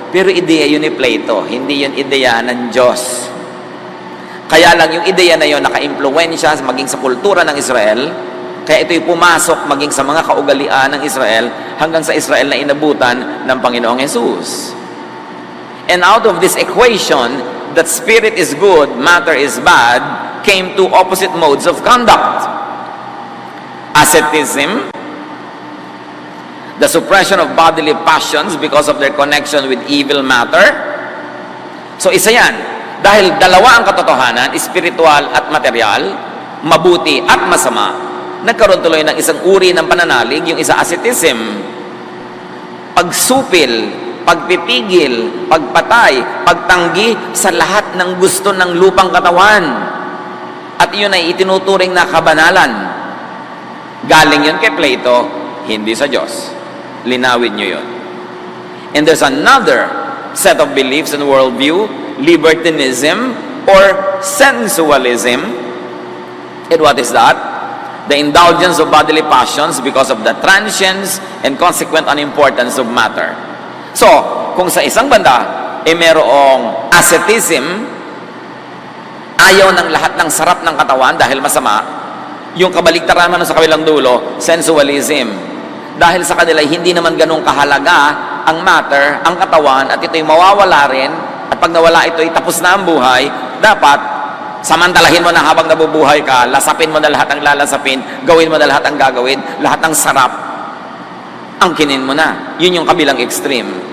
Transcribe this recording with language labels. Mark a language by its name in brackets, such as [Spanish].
[Filipino] Pero ideya yun ni Plato, hindi yun ideya ng Diyos. Kaya lang yung ideya na yun naka-impluensya maging sa kultura ng Israel, kaya ito'y pumasok maging sa mga kaugalian ng Israel hanggang sa Israel na inabutan ng Panginoong Jesus. [English] And out of this equation, that spirit is good, matter is bad, came two opposite modes of conduct. Asceticism, the suppression of bodily passions because of their connection with evil matter. [Filipino] So isa yan. Dahil dalawa ang katotohanan, spiritual at material, mabuti at masama, nagkaroon tuloy ng isang uri ng pananalig, yung isa asceticism, pagsupil, pagpipigil, pagpatay, pagtanggi sa lahat ng gusto ng lupang katawan. At yun ay itinuturing na kabanalan. Galing yun kay Plato, hindi sa Diyos. Linawin nyo yun. [English] And there's another set of beliefs and worldview, libertinism, or sensualism. And what is that? The indulgence of bodily passions because of the transience and consequent unimportance of matter. [Filipino] So, kung sa isang banda, merong asceticism, ayaw ng lahat ng sarap ng katawan dahil masama, yung kabaliktaran naman sa kabilang dulo, sensualism. Dahil sa kanila, hindi naman ganun kahalaga ang matter, ang katawan, at ito'y mawawala rin, at pag nawala ito'y tapos na ang buhay, dapat samantalahin mo na habang nabubuhay ka, lasapin mo na lahat ang lalasapin, gawin mo na lahat ang gagawin, lahat ng sarap, angkinin mo na. Yun yung kabilang extreme.